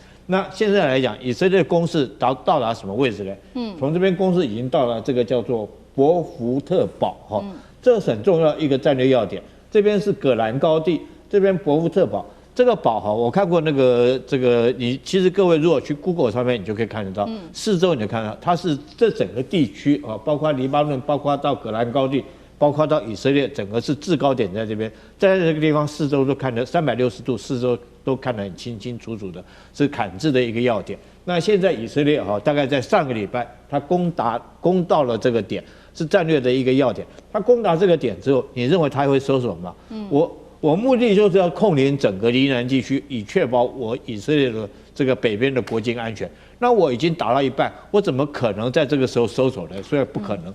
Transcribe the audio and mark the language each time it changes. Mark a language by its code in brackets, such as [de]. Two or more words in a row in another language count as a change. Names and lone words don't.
[zh] 那現在來講，以色列攻勢到達什麼位置呢？從這邊攻勢已經到了這個叫做博福特堡哈，這是很重要一個戰略要點。這邊是葛蘭高地，這邊博福特堡。這個堡哈，我看過這個，你其實各位如果去 Google 上面，你就可以看得到，四周你就看到，它是這整個地區啊，包括黎巴嫩，包括到葛蘭高地，包括到以色列，整個是制高點在這邊，在這個地方四周都看得360度，四周都看得很清清楚楚的，是砍制的一個要點。那現在以色列哈，大概在上個禮拜，它攻到了這個點，是戰略的一個要點。它攻達這個點之後，你認為它會收手嗎？我目的就是要控領整個黎南地區，以確保我以色列的這個北邊的國境安全。那我已經打到一半，我怎麼可能在這個時候收手呢？所以不可能。